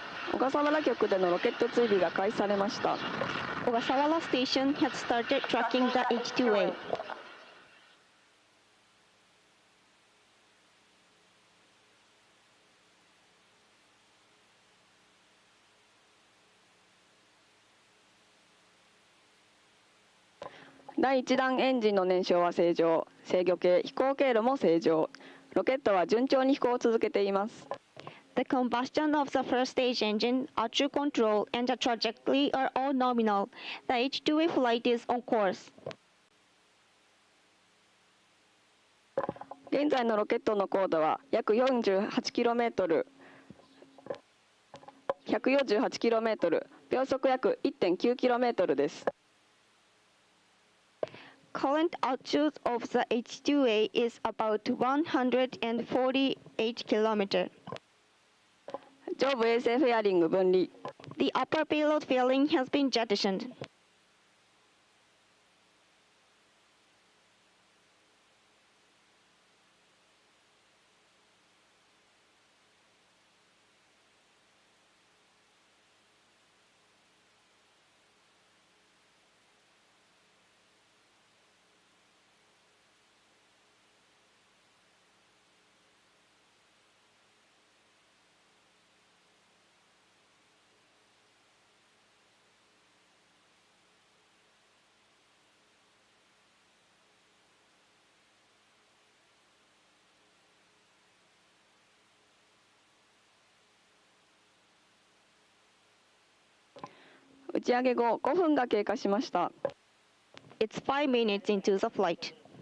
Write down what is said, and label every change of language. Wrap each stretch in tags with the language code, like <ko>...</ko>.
<ja>小笠原局でのロケット追尾が開始されました。</ja> <en>Ogasawara Station has started tracking the H2A.</en> <ja>第1段エンジンの燃焼は正常、制御系飛行経路も正常。ロケットは順調に飛行を続けています。</ja> <en>The combustion of the first stage engine, Archer control, and the trajectory are all nominal. The H2A flight is on course.</en> <ja>現在のロケットの高度は約 48km、148km、秒速約 1.9km です。</ja> <en>Current altitude of the H2A is about 148 km.</en> <ja>上部衛星フェアリング分離。</ja> <en>The upper payload fairing has been jettisoned.</en> <ja>打ち上げ後5分が経過しました。</ja> <en>It's 5 minutes into the flight.</en>